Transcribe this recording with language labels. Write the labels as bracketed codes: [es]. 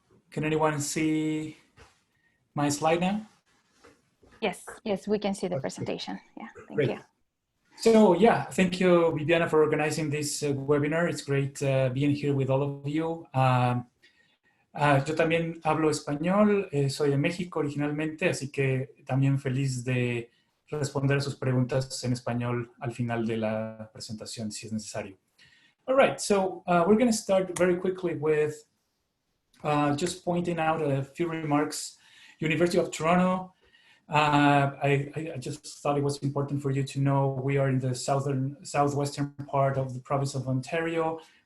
[en] Can anyone see my slide now? Yes, we can see the presentation. Yeah, thank you. So yeah, thank you, Viviana, for organizing this webinar. It's great being here with all of you. [es] Yo también hablo español, soy de México originalmente, así que también feliz de responder sus preguntas en español al final de la presentación, si es necesario. [en] All right, so we're going to start very quickly with just pointing out a few remarks. University of Toronto, I just thought it was important for you to know we are in the southwestern part of the province of Ontario.